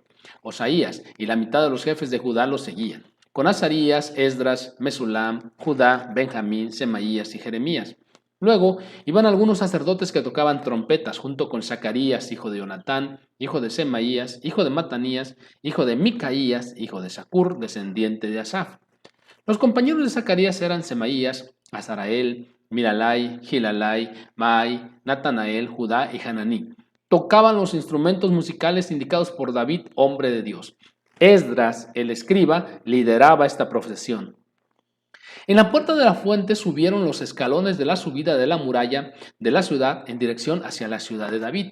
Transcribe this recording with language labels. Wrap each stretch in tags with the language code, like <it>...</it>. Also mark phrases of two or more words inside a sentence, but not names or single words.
<es>Osaías y la mitad de los jefes de Judá los seguían, con Azarías, Esdras, Mesulam, Judá, Benjamín, Semaías y Jeremías. Luego iban algunos sacerdotes que tocaban trompetas junto con Zacarías, hijo de Jonatán, hijo de Semaías, hijo de Matanías, hijo de Micaías, hijo de Zacur, descendiente de Asaf. Los compañeros de Zacarías eran Semaías, Azarael, Milalai, Gilalai, Mai, Natanael, Judá y Hananí. Tocaban los instrumentos musicales indicados por David, hombre de Dios. Esdras, el escriba, lideraba esta procesión. En la puerta de la fuente subieron los escalones de la subida de la muralla de la ciudad en dirección hacia la ciudad de David.</es>